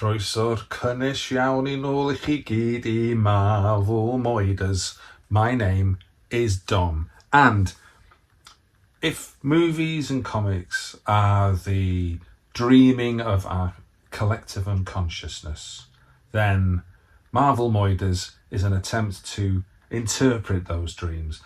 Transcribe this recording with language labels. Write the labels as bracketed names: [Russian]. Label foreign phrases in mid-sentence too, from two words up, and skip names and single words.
[Welsh] Croeso'r cynnes iawn I nôl I chi gyd I Marvel Moiders. [English] My name is Dom. And if movies and comics are the dreaming of our collective unconsciousness, then Marvel Moiders is an attempt to interpret those dreams.